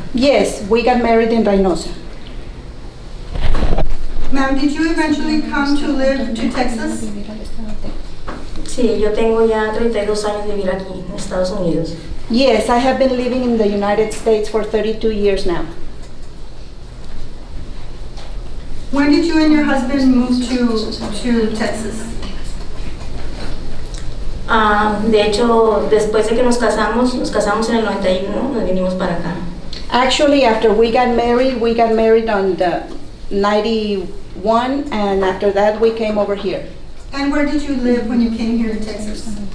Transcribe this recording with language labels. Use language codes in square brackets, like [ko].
[en] Yes, we got married in Reynosa. Ma'am, did you eventually come to live to Texas? [es] Sí, yo tengo ya 32 años de vivir aquí en Estados Unidos. [en] Yes, I have been living in the United States for 32 years now. When did you and your husband move to Texas? [es] De hecho, después de que nos casamos en el 91, nos vinimos para acá. [en] Actually, after we got married on the 91, and after that we came over here. And where did you live when you came here to Texas?